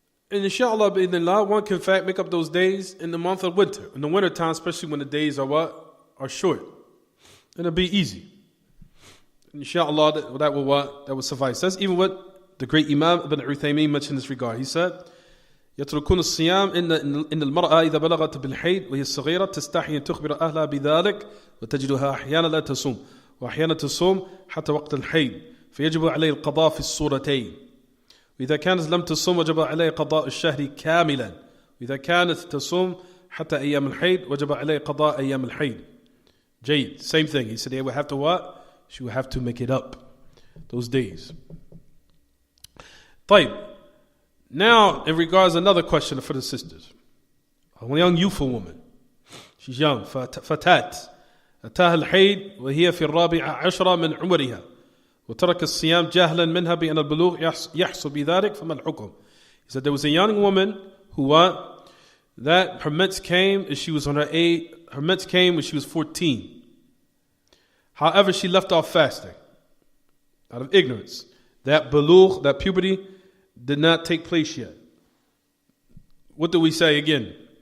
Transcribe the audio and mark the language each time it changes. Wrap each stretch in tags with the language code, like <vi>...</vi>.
<en>And inshallah, bi'idhnillah, one can in fact make up those days in the month of winter. In the winter time, especially when the days are what? Are short. And it'll be easy. Inshallah, that will what? That will suffice. That's even what the great Imam Ibn Uthaymeen mentioned in this regard. He said,</en> <ar>يتركون الصيام إن المرأة إذا بلغت بالحيض وهي صغيرة تستحي أن تخبر أهلها بذلك وتجدها أحيانا لا تصوم وأحيانا تصوم حتى وقت الحيض فيجب عليه القضاء في الصورتين وإذا كانت لم تصوم وجب عليه قضاء الشهر كاملا وإذا كانت تصوم حتى أيام الحيض وجب عليه قضاء أيام الحيض. جيد.</ar> <en>Same thing. He said they would have to what? She would have to make it up those days.</en> <ar>طيب.</ar> <en>Now, in regards to another question for the sisters. A young youthful woman. She's young. فتاة.</en> <ar>أتاها الحيض وهي في 14 من عمرها. وترك الصيام جهلا منها بأن البلوغ يحصل بذلك فما الحكم.</ar> <en>He said there was a young woman who that her mens came as she was on her age. Her mens came when she was 14. However, she left off fasting out of ignorance. That bulugh, that puberty, did not take place yet. What do we say again?</en>